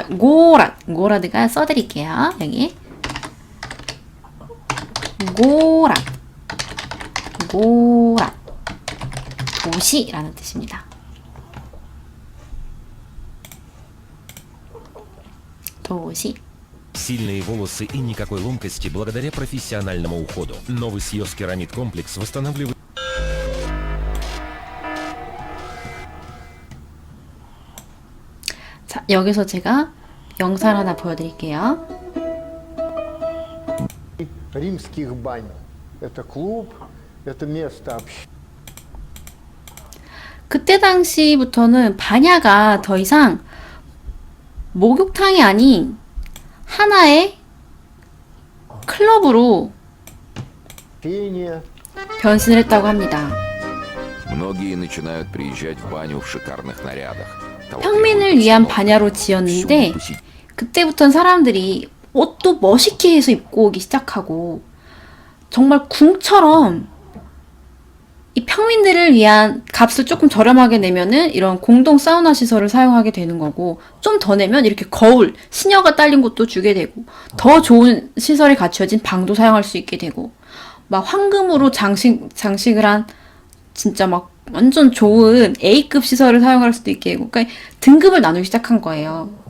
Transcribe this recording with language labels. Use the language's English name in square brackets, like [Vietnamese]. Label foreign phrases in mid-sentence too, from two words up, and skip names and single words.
[Korean] 고라드가 써드릴게요. 여기. 고라드. 도시라는 뜻입니다. 도시. [Russian] Сильные волосы и никакой ломкости благодаря профессиональному уходу. Новый Сьос Керамид комплекс восстанавливает... [Korean] 자, 여기서 제가 영상 하나 보여드릴게요. [Russian] римских бань. Это клуб, это место общения. [Korean] 그때 당시부터는 반야가 더 이상 목욕탕이 아닌 하나의 클럽으로 변신을 했다고 합니다. [Russian] Многие начинают приезжать в баню в шикарных нарядах. [Korean] 평민을 위한 반야로 지었는데 그때부터는 사람들이 옷도 멋있게 해서 입고 오기 시작하고 정말 궁처럼 이 평민들을 위한 값을 조금 저렴하게 내면은 이런 공동 사우나 시설을 사용하게 되는 거고, 좀 더 내면 이렇게 거울, 시녀가 딸린 곳도 주게 되고, 더 좋은 시설이 갖춰진 방도 사용할 수 있게 되고, 막 황금으로 장식을 한 진짜 막 완전 좋은 A급 시설을 사용할 수도 있게 되고, 그러니까 등급을 나누기 시작한 거예요.